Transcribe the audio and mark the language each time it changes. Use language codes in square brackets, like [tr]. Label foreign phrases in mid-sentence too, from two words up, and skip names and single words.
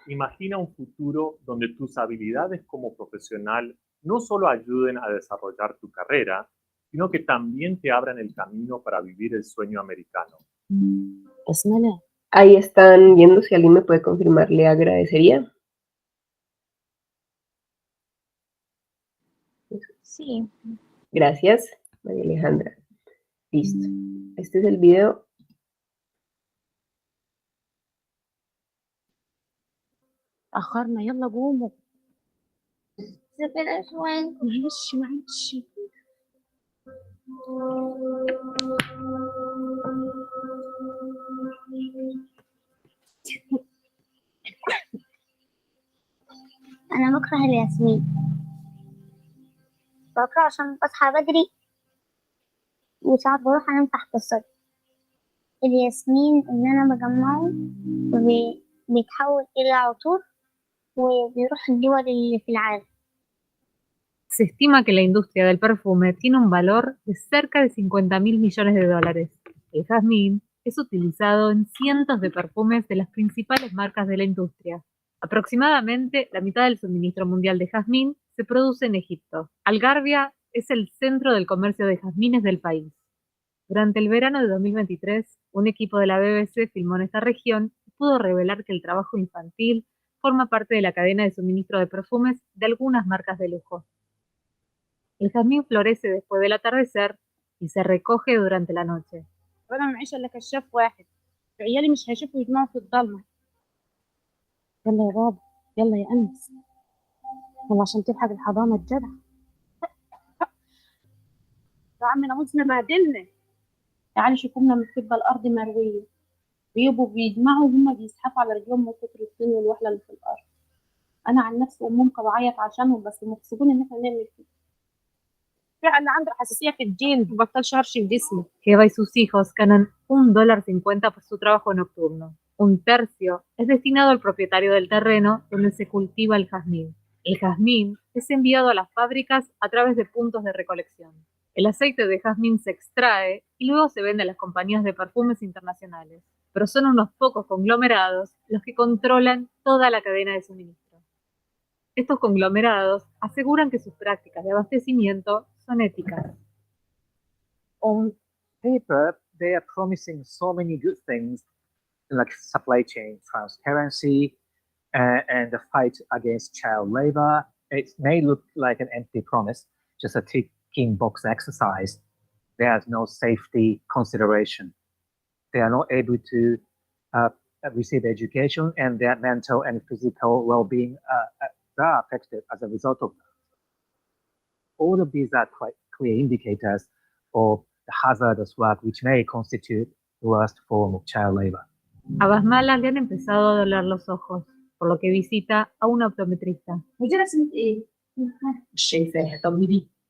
[es] Imagina un futuro donde tus habilidades como profesional no solo ayuden a desarrollar tu carrera, sino que también te abran el camino para vivir el sueño americano. Ahí están viendo, si alguien me puede confirmar, le agradecería. Sí. Gracias, María Alejandra. Listo. Este es el video. [ar] أخرنا يلا قوموا سافر أسوان. معلش أنا بكره الياسمين، بكره عشان بصحى بدري وساعات بروح أنام تحت السطح. الياسمين اللي أنا بجمعه بيتحول إلى عطور وبيروح الدول اللي في العالم. [es] Se estima que la industria del perfume tiene un valor de cerca de 50.000 millones de dólares. El jazmín es utilizado en cientos de perfumes de las principales marcas de la industria. Aproximadamente la mitad del suministro mundial de jazmín se produce en Egipto. Algarvia es el centro del comercio de jazmines del país. Durante el verano de 2023, un equipo de la BBC filmó en esta región y pudo revelar que el trabajo infantil forma parte de la cadena de suministro de perfumes de algunas marcas de lujo. El jazmín florece después del atardecer y se recoge durante la noche. [ar] وأنا معيش إلا كشاف واحد، عيالي مش هيشوفوا يجمعوا في الضلمة. يلا يا بابا، يلا يا أنس، يلا عشان تلحق الحضانة الجدع. يا عم ناموسنا بهدلنا. تعالي شوفوا لنا بتبقى الأرض مروية، بيبقوا بيجمعوا وهم بيزحفوا على رجلهم من كتر الطين والوحلة اللي في الأرض. أنا عن نفسي أمهم كانت بعيط عشانهم، بس مغصوبين إن إحنا نعمل كده. اللي عنده حساسية في الجلد مبطلش هرش في جسمه. [es] Eva y sus hijos ganan $1.50 por su trabajo nocturno. Un tercio es destinado al propietario del terreno donde se cultiva el jazmín. El jazmín es enviado a las fábricas a través de puntos de recolección. El aceite de jazmín se extrae y luego se vende a las compañías de perfumes internacionales. Pero son unos pocos conglomerados los que controlan toda la cadena de suministro. Estos conglomerados aseguran que sus prácticas de abastecimiento son éticas. [en] On paper, they are promising so many good things like supply chain transparency and the fight against child labor. It may look like an empty promise, just a ticking box exercise. There's no safety consideration. They are not able to receive education, and their mental and physical well-being are affected as a result of that. All of these are quite clear indicators of the hazardous work which may constitute the worst form of child labor. [es] A Basmala le han empezado a doler los ojos, por lo que visita a un optometrista. [ar] ودي رسمة إيه؟ مش شايفاها، طب دي